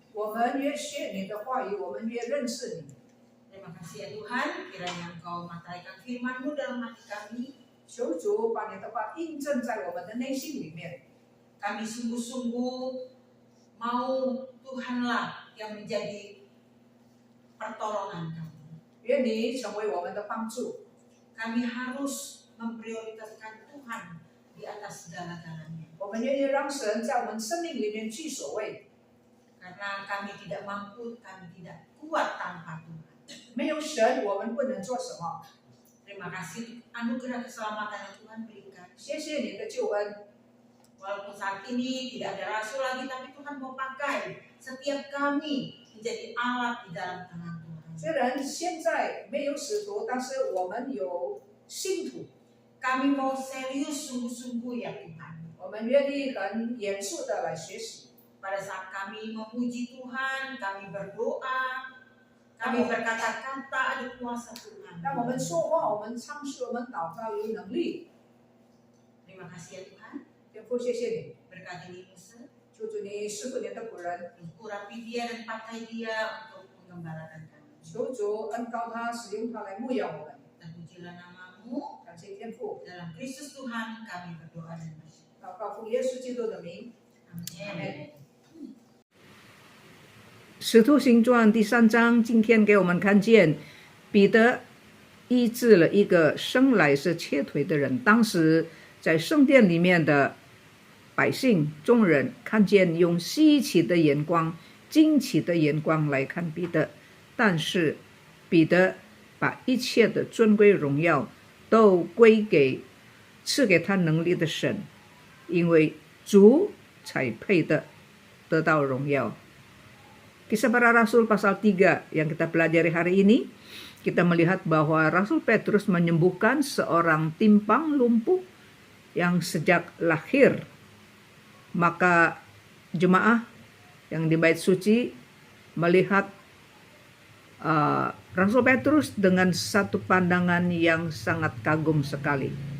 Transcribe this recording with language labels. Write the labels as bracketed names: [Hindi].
[Chinese] 我们越学你的话语，我们越认识你。 [Indonesian] Terima kasih ya Tuhan. Kiranya Engkau mataikan firman-Mu dalam hati kami. [Chinese] 求主把你的话印证在我们的内心里面。 [Indonesian] Kami sungguh-sungguh mau Tuhanlah yang menjadi pertolongan kami. [Chinese] 愿你成为我们的帮助。 [Indonesian] Kami harus memprioritaskan Tuhan di atas segala-galanya. [Chinese] 我们愿意让神在我们生命里面居首位。 [Indonesian] Karena kami tidak mampu, kami tidak kuat tanpa Tuhan. [Chinese] 没有神，我们不能做什么。 [Indonesian] Terima kasih anugerah keselamatan yang Tuhan berikan. [Chinese] 谢谢你的救恩。 [Indonesian] Walaupun saat ini tidak ada rasul lagi, tapi Tuhan mau pakai setiap kami menjadi alat di dalam tangan Tuhan. [Chinese] 虽然现在没有使徒，但是我们有信徒。 [Indonesian] Kami mau serius sungguh-sungguh ya Tuhan. [Chinese] 我们愿意很严肃的来学习。 [Indonesian] Pada saat kami memuji Tuhan, kami berdoa, kami berkata-kata, ada kuasa Tuhan. [Chinese] 当我们说话，我们唱诗，我们祷告有能力。 [Indonesian] Terima kasih ya Tuhan. [Chinese] 天父，谢谢你， [Indonesian] Berkati Musa, [Chinese] 求主你师傅你的仆人， [Indonesian] urapi dia dan pakai dia untuk menggembalakan kami. [Chinese] 求主恩膏他，使用他来牧养我们。 [Indonesian] Terpujilah nama-Mu. [Chinese] 感谢天父， [Indonesian] Dalam Kristus Tuhan kami berdoa dan bersyukur. [Chinese] 祷告奉耶稣基督的名。 [Indonesian] Amin. [Chinese] 使徒行传第3章，今天给我们看见彼得医治了一个生来是瘸腿的人。当时在圣殿里面的百姓众人看见，用稀奇的眼光、惊奇的眼光来看彼得，但是彼得把一切的尊贵荣耀都归给赐给他能力的神，因为主才配得得到荣耀。 [Indonesian] Kisah Para Rasul pasal 3 yang kita pelajari hari ini, kita melihat bahwa Rasul Petrus menyembuhkan seorang timpang lumpuh yang sejak lahir. Maka jemaah yang di bait suci melihat Rasul Petrus dengan satu pandangan yang sangat kagum sekali.